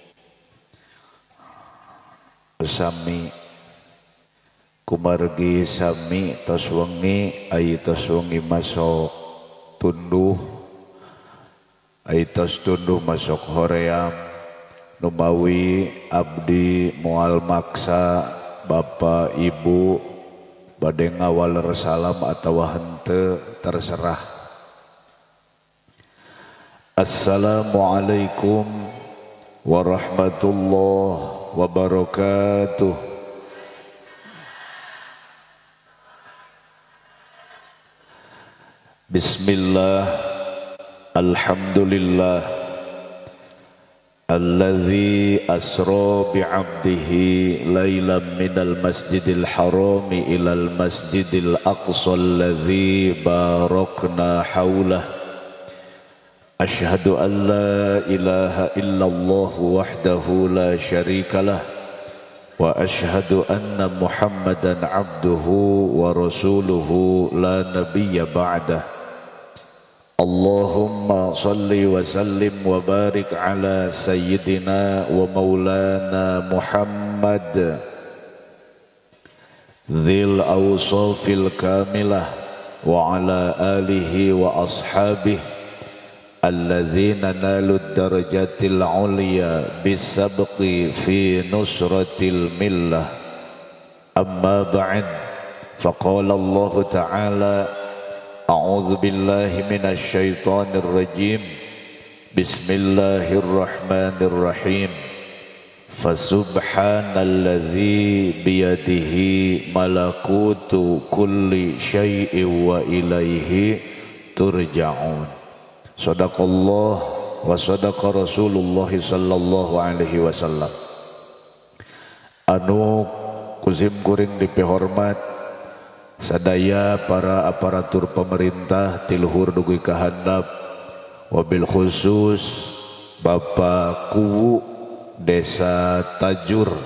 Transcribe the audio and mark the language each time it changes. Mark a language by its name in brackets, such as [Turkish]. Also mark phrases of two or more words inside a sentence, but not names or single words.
[Sundanese] sami kumargi sami tos wengi ai tos wengi masuk tunduh ai tos tunduh masuk hoream numawi abdi moal maksa bapak ibu bade ngawal salam atawa henteu terserah. [Arabic] السلام عليكم ورحمة الله وبركاته. بسم الله، الحمد لله، الذي أسرى بعبده ليلا من المسجد الحرام إلى المسجد الأقصى الذي باركنا حوله. أشهد أن لا إله إلا الله وحده لا شريك له وأشهد أن محمدا عبده ورسوله لا نبي بعده. اللهم صل وسلم وبارك على سيدنا ومولانا محمد ذي الأوصاف الكاملة وعلى آله وأصحابه الذين نالوا الدرجات العليا بسبق في نصرة الملة. أما بعد، فقال الله تعالى أعوذ بالله من الشيطان الرجيم. بسم الله الرحمن الرحيم. فسبحان الذي بيده ملكوت كل شيء وإليه ترجعون. صدق الله وصدق رسول الله صلى الله عليه وسلم. [Sundanese] Anu kusim kuring dipehormat sadaya para aparatur pemerintah tiluhur dugi kahandap, [Arabic] وبالخصوص [Sundanese] Bapak Kuwu Desa Tajur,